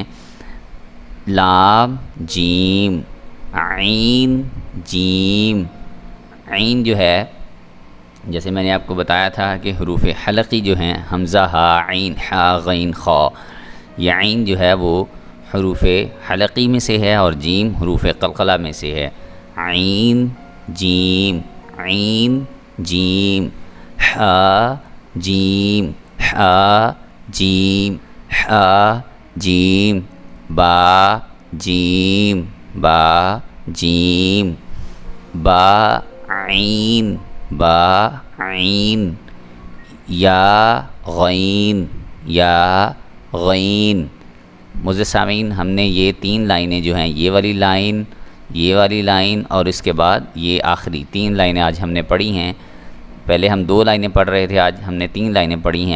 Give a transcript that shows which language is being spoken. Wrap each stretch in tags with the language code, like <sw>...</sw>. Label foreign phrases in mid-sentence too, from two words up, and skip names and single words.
<ur>لام جیم، عین جیم، عین جو ہے جیسے میں نے آپ کو بتایا تھا کہ حروف حلقی جو ہیں حمزہ ہا عین حا غین خا، یہ عین جو ہے وہ حروف حلقی میں سے ہے اور جیم حروف قلقلہ میں سے ہے۔ عین جیم، عین جیم، حا جیم، حا جیم، حا جیم، با جیم، با جیم، با عین، با عین، یا غین، یا غین۔ معزز سامعین، ہم نے یہ 3 لائنیں جو ہیں یہ والی لائن، یہ والی لائن اور اس کے بعد یہ آخری 3 لائنیں آج ہم نے پڑھی ہیں۔ پہلے ہم 2 لائنیں پڑھ رہے تھے، آج ہم نے 3 لائنیں پڑھی ہیں۔</ur>